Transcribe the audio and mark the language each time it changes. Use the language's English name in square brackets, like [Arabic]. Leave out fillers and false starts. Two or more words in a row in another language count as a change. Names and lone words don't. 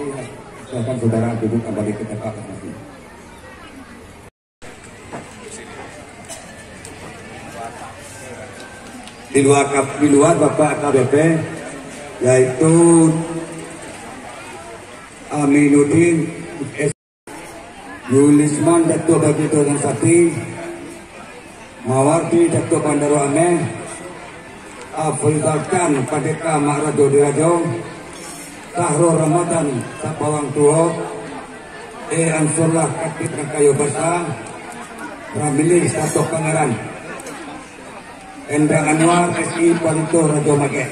[Indonesian] Silakan saudara duduk kembali ke tempat masing-masing. Di luar Bapak AKBP yaitu Aminuddin Yulisman Dato' Bagito dan Sati, Mawardi Dato' Bandaro Ameh, Afrizalkan Padeka Makrado Dirajo, Sahrul Ramadan Sapawang Tuo, Ansurlah Kakit Rakayo Basa, Ramili Sato Pangeran, Endra Anwar SI Palito Rajo Mage.